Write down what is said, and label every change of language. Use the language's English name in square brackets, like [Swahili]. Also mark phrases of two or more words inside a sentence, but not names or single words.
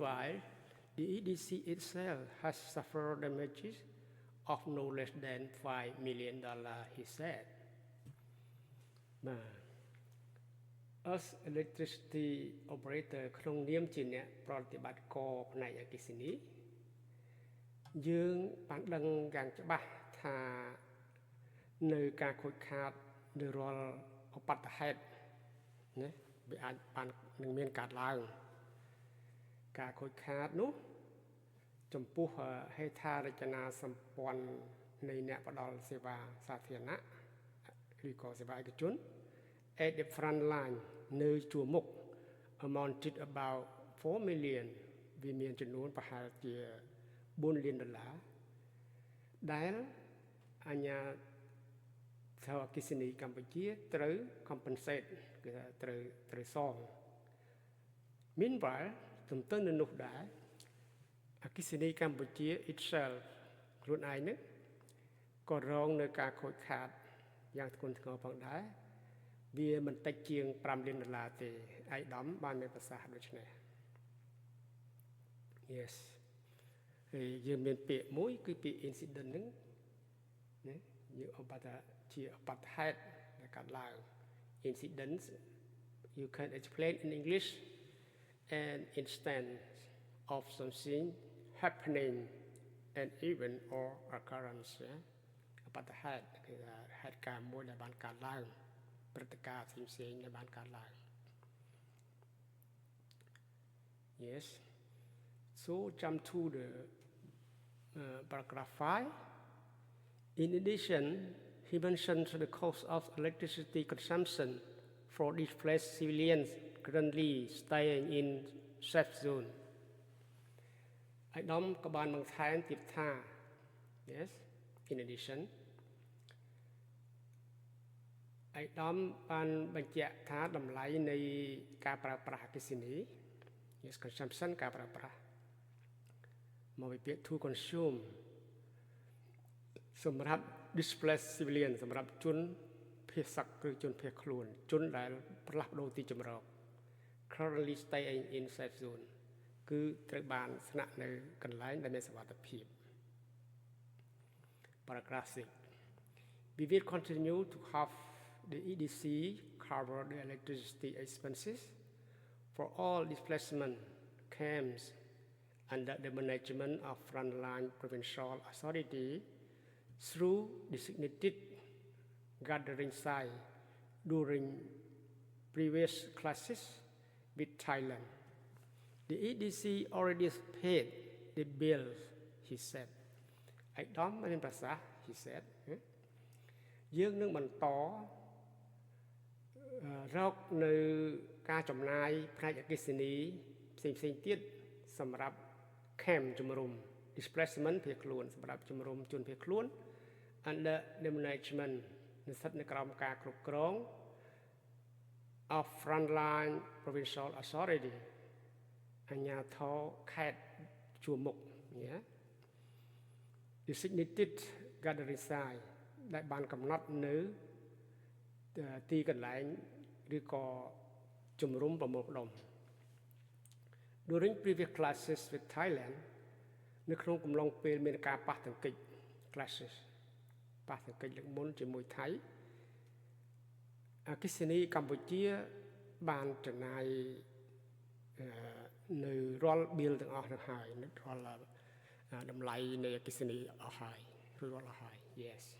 [English] Meanwhile, the EDC itself has suffered damages of no less than $5 million, he said. As electricity operator [Khmer] ក្នុងនាមជាអ្នកប្រតិបត្តិការផ្នែកអគ្គិសនីយើងបានដឹងយ៉ាងច្បាស់ថានៅការខូចខាតនៅរាល់ឧបទ្ទហេតុណាវា អាចបាននឹងមានកើតឡើងការខូចខាតនោះចំពោះហេដ្ឋារចនាសម្ព័ន្ធនៃអ្នកផ្ដល់សេវាសាធារណៈ ឬក៏សេវាឯកជន [English] at the front line [Khmer] នៅជួរមុខ [English] amounted about 4 million [Khmer] វាមានចំ នួនប្រហែលជា$4 លានដែលអាជ្ញាធរអគ្គិសនីកម្ពុជាត្រូវ compensate គឺថាត្រូវសង Meanwhile ទន្ទឹមនឹងនោះដែរអគ្គិសនីកម្ពុជា itself ខ្លួនឯងនេះក៏រងនៅការខូចខាតយ៉ាងធ្ងន់ធ្ងរផងដែរវាមិនតិចជាង$5 លានទេឯកឧត្តមបានមានប្រសាសន៍ដូចនេះ Yes ហើយយើងមានពាក្យមួយគឺពាក្យ incident ហ្នឹងណាយើងអបថាជាឧបទ្ទហេតុដែលកើតឡើង [English] incidents you can explain in English an instance of something happening an event or occurrence [Khmer] ឧបទ្ទហេតុគឺហេតុការណ៍មួយដែលបានកើតឡើងព្រឹត្តិការណ៍ផ្សេងៗដែលបានកើតឡើង [English] Yes so jump to the paragraph 5 in addition he mentioned the cost of electricity consumption for displaced civilians currently staying in safe zone [Khmer] ឯកឧត្តមក៏បានបន្ថែមទៀតថា [English] Yes in addition [Khmer] ឯកឧត្តមបានបញ្ជាក់ថាតម្លៃនៃការប្រើប្រាស់អគ្គិសនី [English] Yes consumption [Khmer] ការប្រើប្រាស់មកពីពាក្យ [English] to consume [Khmer] សម្រាប់ [English] displaced civilian [Khmer] សម្រាប់ជនភៀសសឹកឬជនភៀសខ្លួនជនដែលផ្លាស់ប្ដូរទីជម្រក [English] currently staying in safe zone [Khmer] គឺត្រូវបានស្នាក់នៅកន្លែងដែលមានសុវត្ថិភាព [English] Paragraph 6 We will continue to have the EDC cover the electricity expenses for all displacement camps under the management of frontline provincial authority through designated gathering site during previous clashes with Thailand. The EDC already paid the bills, he said. [Khmer] ឯកឧត្តមមានប្រសាសន៍ [English] he said [Khmer] យើងនឹងបន្តរកនៅការចំណាយផ្នែកអគ្គិសនីផ្សេងៗទៀតសម្រាប់ camp ជំរំ displacement ភៀសខ្លួនសម្រាប់ជំរំជនភៀសខ្លួន [English] under the management [Khmer] និស្សិតនៅក្រោមការគ្រប់គ្រង [English] of frontline provincial authority [Khmer] អាជ្ញាធរខេត្តជួរមុខ [English] designated gathering site [Khmer] ដែលបានកំណត់នៅទីកន្លែងឬក៏ជំរំប្រមូលផ្ដុំ [English] During previous classes with Thailand [Khmer] នៅក្នុងកំឡុងពេលមានការប៉ះទង្គិច classes ប៉ះទង្គិចលើកមុនជាមួយថៃអគ្គិសនីកម្ពុជាបានចំណាយ នៅរាល់ bill ទាំងអស់ទៅហើយរាល់តម្លៃនៃអគ្គិសនីអស់ហើយឬរាល់អស់ហើយ Yes